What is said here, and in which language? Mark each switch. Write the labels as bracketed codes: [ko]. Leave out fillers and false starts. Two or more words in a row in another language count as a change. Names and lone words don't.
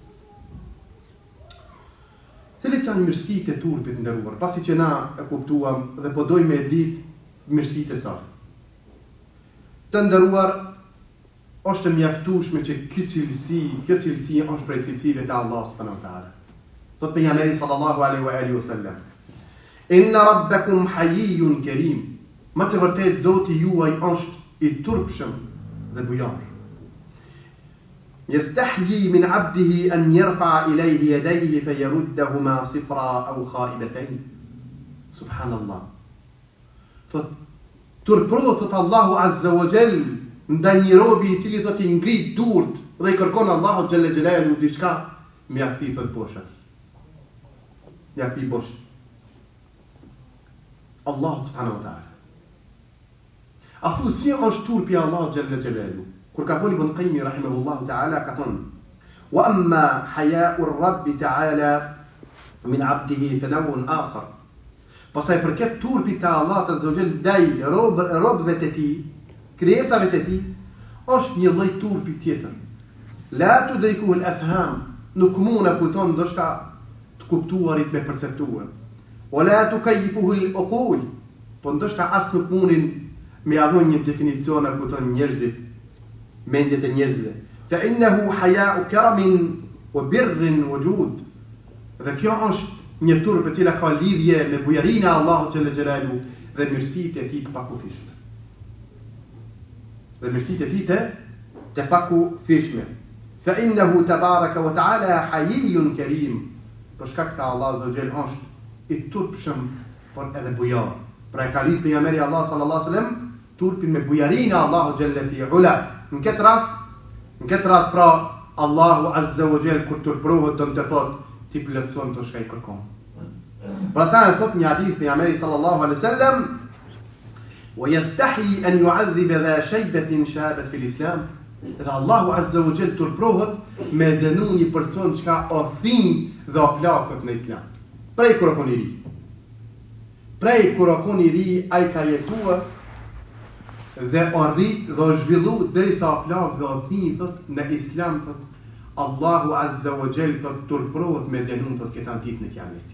[sq] Cilat janë mirësitë e turpit të nderuar, pasi që na e kuptuam dhe po dojmë e ditë mirësitë e saj. Të nderuar, është mjaftueshme që kjo cilësi është prej cilësive të Allahut [ar] سبحانه وتعالى. [sq] Thot pejgamberi [ar] صلى الله عليه وسلم, إن ربكم حيي كريم. [sq] Më të vërtet Zoti juaj është i turpshëm dhe bujar. [ar] يستحيي من عبده أن يرفع إليه يديه فيردهما صفرا أو خائبتين. [sq] Subhanallah. Thot turprohet thot Allahu [ar] عز وجل [sq] ndaj një robi I cili thot I ngrit durt dhe I kërkon Allahu [ar] جل جلاله [sq] diçka, më ia kthi thot bosh atij. Ja kthi bosh. [ar] الله سبحانه وتعالى. [sq] A thu si është turpi Allah [ar] جل جلاله? [sq] Kur ka foli Ibn Qayyim [ar] رحمه الله تعالى [sq] ka thonë: [ar] "وأما حياء الرب تعالى من عبده فنوع آخر." [sq] Pastaj përket turpit të Allahut [ar] عز وجل [sq] ndaj robëve të tij, krijesave të tij, është një lloj turpi tjetër. [ar] لا تدركه الأفهام, [sq] nuk mund të kupton ndoshta të kuptuarit me perceptuar. [ar] ولا تكيفه العقول, [sq] po ndoshta as nuk mundin me adhon një definicion apo kupton njerëzit, mendjet e njerëzve. [ar] فإنه حياء كرم وبر وجود. [sq] Dhe kjo është një turp e cila ka lidhje me bujarinë e Allahut [ar] جل جلاله [sq] dhe mirësitë e tij të pakufishme. Dhe mirësitë e tij të pakufishme. [ar] فإنه تبارك وتعالى حيي كريم. [sq] Për shkak se Allah [ar] عز وجل [sq] është I turpshëm por edhe bujar. Pra e ka lidh pejgamberi Allah [ar] صلى الله عليه وسلم [sq] turpin me bujarinë e Allahut xhalla fi ula. Në këtë rast pra Allahu [ar] عز وجل [sq] kur turprohet do të thotë ti plotson të shkaj kërkon. Pra ta e thot një hadith pejgamberi [ar] صلى الله عليه وسلم: "ويستحيي أن يعذب ذا شيبة شاب في الإسلام." [sq] Dhe Allahu [ar] عز وجل [sq] turprohet me dënu një person që ka o thinj dhe o plagët në islam. Prej kur o ri. Prej kur o ri ai ka jetuar dhe o rrit dhe o zhvillu derisa o plagë dhe o thinj thot në islam thot Allahu [ar] عز وجل [sq] thot turprohet me dënu thot këtë ditë në kiametit.